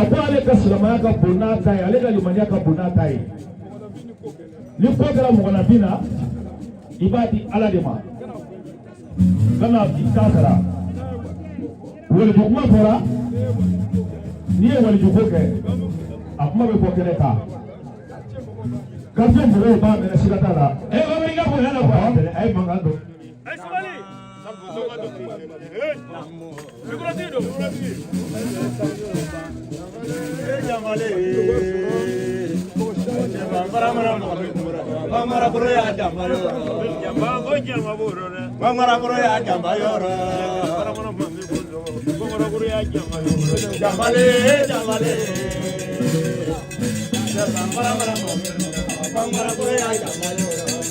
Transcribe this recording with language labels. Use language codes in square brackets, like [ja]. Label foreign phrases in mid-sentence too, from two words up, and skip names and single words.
[bm] ko ale ka silamɛya ka bon n'a ta ye ale ka limaniya ka bon n'a ta ye ni ko kɛra mɔgɔnafin na i b'a di ala de ma kana i t'a sara waliju kuma fɔra n'i ye waliju ko kɛ a kuma bɛ fɔ kɛnɛ kan kafin mɔgɔw b'a minɛ siga t'a la bamanankɛ ka bonya la quoi a ye mankan dɔn Mamara bro ya jamba yoro. Jamba go jamba bro ne. Mamara bro ya jamba yoro. Mamara bro ya jamba yoro. Jambale jambale. Mamara bro ya jamba yoro.